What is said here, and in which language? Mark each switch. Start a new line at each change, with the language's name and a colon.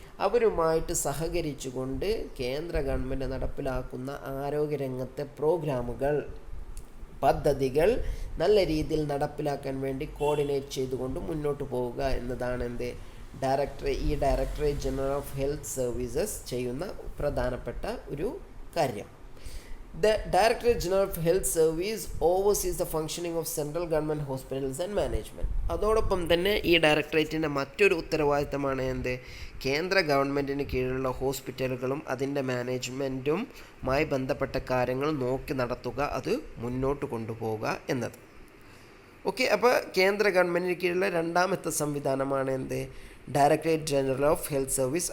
Malayalam: അവരുമായിട്ട് സഹകരിച്ചുകൊണ്ട് കേന്ദ്ര ഗവൺമെൻറ് നടപ്പിലാക്കുന്ന ആരോഗ്യരംഗത്തെ പ്രോഗ്രാമുകൾ, പദ്ധതികൾ നല്ല രീതിയിൽ നടപ്പിലാക്കാൻ വേണ്ടി കോർഡിനേറ്റ് ചെയ്തുകൊണ്ട് മുന്നോട്ട് പോവുക എന്നതാണ് directorate general of health services ചെയ്യുന്ന പ്രധാനപ്പെട്ട ഒരു കാര്യം.
English: The Directorate General of Health Service oversees the functioning of central government hospitals and management.
Malayalam: അതോടൊപ്പം തന്നെ ഈ ഡയറക്ടറേറ്റിൻ്റെ മറ്റൊരു ഉത്തരവാദിത്തമാണ് കേന്ദ്ര ഗവൺമെൻറ്റിന് കീഴിലുള്ള ഹോസ്പിറ്റലുകളും അതിൻ്റെ മാനേജ്മെൻറ്റുമായി ബന്ധപ്പെട്ട കാര്യങ്ങൾ നോക്കി നടത്തുക, അത് മുന്നോട്ട് കൊണ്ടുപോവുക എന്നത്. ഓക്കെ, അപ്പോൾ കേന്ദ്ര ഗവൺമെൻറ്റിന് കീഴിലുള്ള രണ്ടാമത്തെ സംവിധാനമാണ് directorate general of health service.